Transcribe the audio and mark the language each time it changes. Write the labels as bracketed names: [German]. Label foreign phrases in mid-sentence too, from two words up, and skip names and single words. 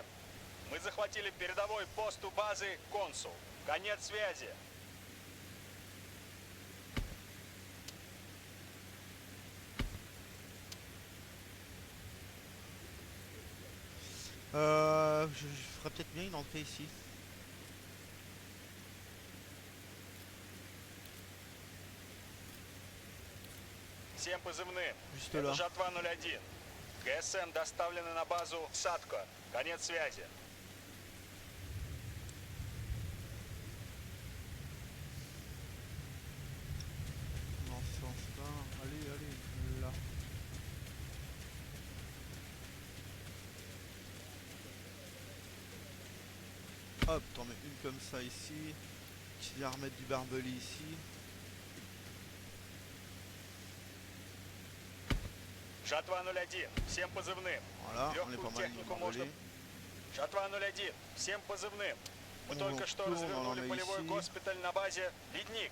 [Russian] Мы захватили передовой пост у базы Консул. Конец связи. [French] Je ferais peut-être bien une entrée ici. [Russian] Всем позывным. [French] Juste [Russian] Это [French] là. [Russian] Жатва 01. ГСМ доставлены на базу Садко. Конец связи. [French] Dans ce sens-là. Allez, allez, là. Hop, t'en mets une comme ça ici. Tu viens remettre du barbelé ici. [Russian] Жатва 01. Всем позывным. [French] Voilà, on est [Russian] Легкую [French] pas mal niveau [Russian] технику можно... [French] barbelé. [Russian] Жатва 01. Всем позывным. Мы [French] On [Russian] только что [French] retourne, on en [Russian] развернули [French] a [Russian] полевой [French] ici. [Russian] госпиталь на базе Ледник.